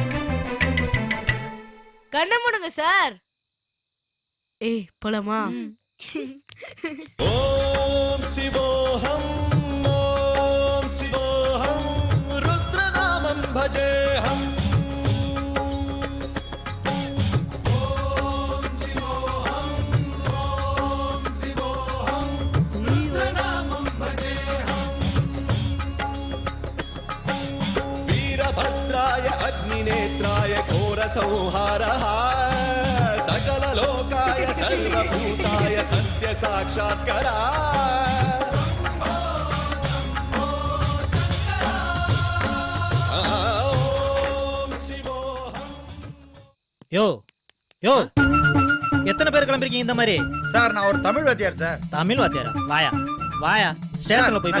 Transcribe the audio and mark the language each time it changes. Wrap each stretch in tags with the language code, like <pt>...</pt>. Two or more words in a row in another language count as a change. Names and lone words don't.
<ta>கண்ணை மூடுங்க சார். போலாமா?</ta> <sa>ओम् शिवोऽहम् रुद्रनामम् भजेऽहम्. वीरभद्राय अग्निनेत्राय घोरसंहारः सकललोकाय सर्वभूताय सत्यसाक्षात्करा. ओम् शिवोऽहम्.</sa> <ta>யோ யோ எத்தனை பேர் கிளம்பிருக்கீங்க இந்த மாதிரி? சார் நான் ஒரு தமிழ் வாத்தியார் சார். தமிழ் வாத்தியாரா? வாயா வாயா ஸ்டேஷன்ல போய்</ta>